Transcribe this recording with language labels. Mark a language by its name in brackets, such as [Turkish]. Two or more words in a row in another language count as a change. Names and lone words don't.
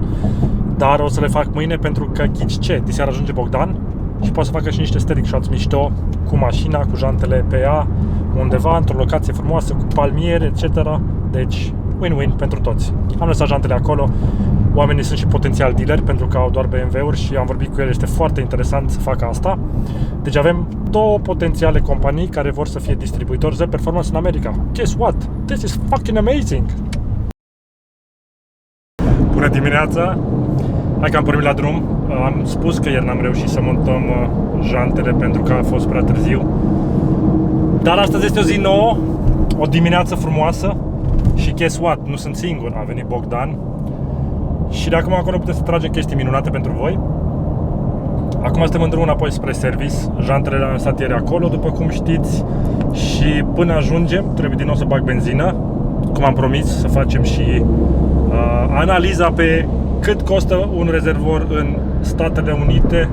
[Romanian] Dar o să le fac mâine pentru că ghici ce? Diseară ajunge Bogdan și poate să facă și niște [English] static shots [Romanian] mișto cu mașina, cu jantele pe ea, undeva, într-o locație frumoasă, cu palmiere, etc. Deci, win-win pentru toți. Am lăsat jantele acolo, oamenii sunt și potențial dealeri pentru că au doar BMW-uri și am vorbit cu ele, este foarte interesant să facă asta. Deci avem două potențiale companii care vor să fie distribuitori de performance în America. [English] Guess what? This is fucking amazing! [Romanian] Bună dimineața! Hai că am pornit la drum. Am spus că ieri n-am reușit să montăm jantele pentru că a fost prea târziu. Dar astăzi este o zi nouă, o dimineață frumoasă. Și [English] guess what? [Romanian] Nu sunt singur, a venit Bogdan. Și de acum acolo putem să tragem chestii minunate pentru voi. Acum suntem în drum înapoi spre service. Jantele le-am lăsat ieri acolo, după cum știți. Și până ajungem, trebuie din nou să bag benzină. Cum am promis, să facem și analiza pe cât costă un rezervor în Statele Unite.